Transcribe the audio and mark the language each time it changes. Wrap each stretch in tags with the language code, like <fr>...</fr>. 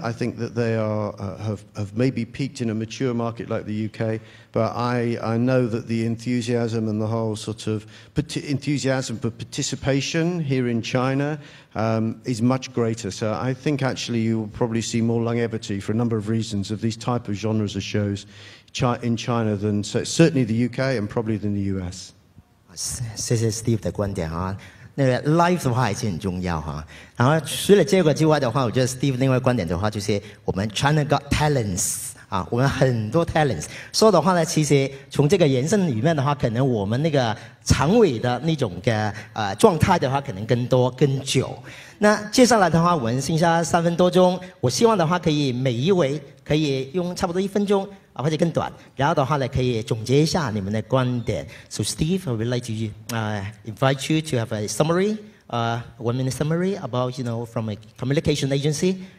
<en>I think that they have maybe peaked in a mature market like the UK, but I know that the enthusiasm and the whole sort of enthusiasm for participation here in China is much greater. So I think actually you will probably see more longevity for a number of reasons of these type of genres of shows in China than certainly the UK and probably than the US.</en> <zh>谢谢 Steve 的观点啊，那个 live 的话还是很重要哈。然后除了这个之外的话，我觉得 Steve 另外观点的话，就是我们</zh> <en>China got talents</en> <zh>啊，我们很多 talents。说的话呢，其实从这个延伸里面的话，可能我们那个长尾的那种的状态的话，可能更多更久。那接下来的话，我们剩下3分多钟，我希望的话可以每一位可以用差不多1分钟。或者更短，然后的话呢，可以总结一下你们的观点。</zh> <en>So Steve, I would like to invite you to have a summary, 1-minute summary about, from a communication agency.</en>